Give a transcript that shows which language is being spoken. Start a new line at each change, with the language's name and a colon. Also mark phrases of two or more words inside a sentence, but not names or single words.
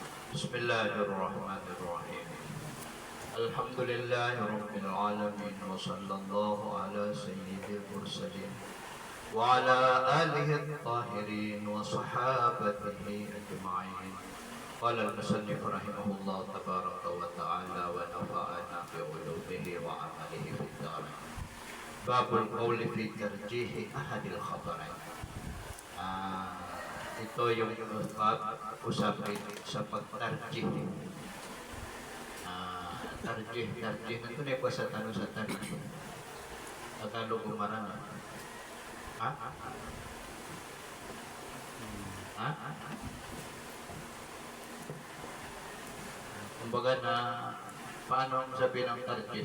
Arabic: بسم الله الرحمن الرحيم الحمد لله رب العالمين وصلى الله على سيد المرسلين وعلى آله الطاهرين وصحابته أجمعين. قال المصنف رحمه الله تبارك وتعالى ونفعنا بعلومه وعمله في الدارين. باب القول في ترجيح أحد الخبرين.
Filipino: Ito yung usapin sa pagtarjih. Tarjih. Ito na sa tanong sa tarjih. Tagalog umarana. Ha? Kumbaga na, paano ang sabi ng tarjih?